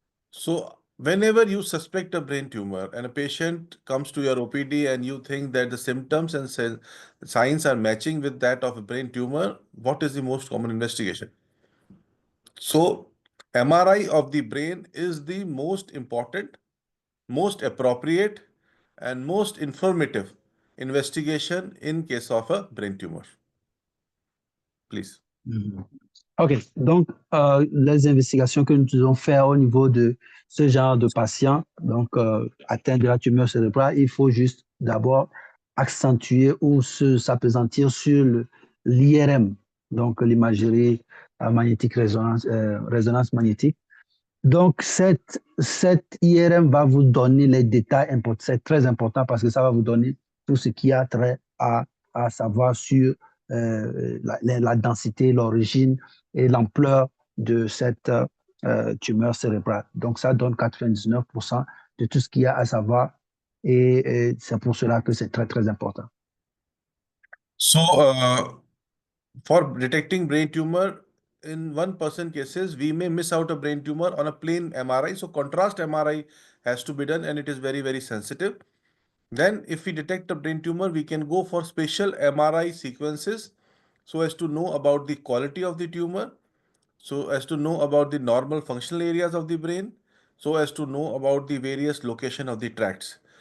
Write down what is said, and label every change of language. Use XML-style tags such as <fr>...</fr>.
<en>So whenever you suspect a brain tumor and a patient comes to your OPD and you think that the symptoms and signs are matching with that of a brain tumor, what is the most common investigation? So MRI of the brain is the most important, most appropriate, and most informative investigation in case of a brain tumor. Please. OK.</en> <fr>Donc, les investigations que nous devons faire au niveau de ce genre de patient, donc atteint de la tumeur cérébrale, il faut juste d'abord accentuer ou s'appesantir sur l'IRM, donc l'imagerie magnétique résonance magnétique. Donc, cette IRM va vous donner les détails importants. C'est très important parce que ça va vous donner tout ce qui a trait à savoir sur la densité, l'origine et l'ampleur de cette tumeur cérébrale. Donc, ça donne 99% de tout ce qu'il y a à savoir et c'est pour cela que c'est très, très important.</fr> <en>So, for detecting brain tumor, in 1% cases, we may miss out a brain tumor on a plain MRI. So contrast MRI has to be done and it is very, very sensitive. Then if we detect a brain tumor, we can go for special MRI sequences so as to know about the quality of the tumor, so as to know about the normal functional areas of the brain, so as to know about the various location of the tracts.</en>